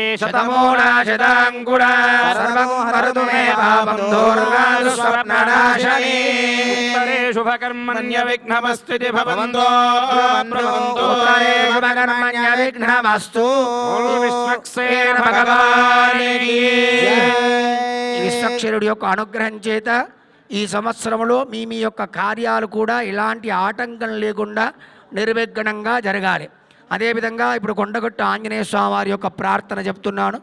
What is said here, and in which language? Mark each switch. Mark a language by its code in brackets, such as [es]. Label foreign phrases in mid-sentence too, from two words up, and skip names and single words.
[sa] शतमूलाशताङ्कुरा सर्वं करोतु मे पापं दोर्गादु स्वप्ननाशनी उत्तरे शुभकर्मण्यविघ्नमस्तिति भवन्तो उत्तरे शुभकर्मण्यविघ्नमस्तु विश्वक्सेन [te] భగవానికి ఈ విశ్వక్షేణుడి యొక్క అనుగ్రహం చేత ఈ సంవత్సరంలో మీ యొక్క కార్యాలు కూడా ఇలాంటి ఆటంకం లేకుండా నిర్విఘ్నంగా జరగాలి. అదేవిధంగా ఇప్పుడు కొండగట్టు ఆంజనేయ స్వామి వారి యొక్క ప్రార్థన చెప్తున్నాను.